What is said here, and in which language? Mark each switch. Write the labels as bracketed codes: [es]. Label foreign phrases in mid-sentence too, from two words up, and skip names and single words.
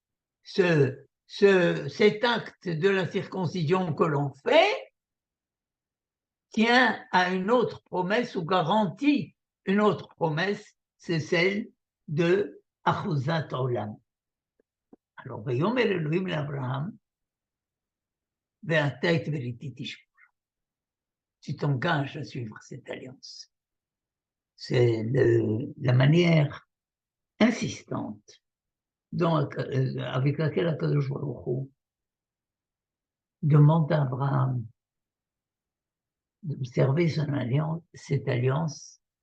[fr] cet acte de la circoncision que l'on fait tient à une autre promesse ou garantit une autre promesse, c'est celle de [he] אחוזת עולם. [fr] Alors, [he] ויאמר אלהים לאברהם ואתה את בריתי תשמור. [fr] Tu t'engages à suivre cette alliance. C'est la manière insistante avec laquelle [he] הקדוש ברוך הוא [fr] demande à Abraham d'observer cette alliance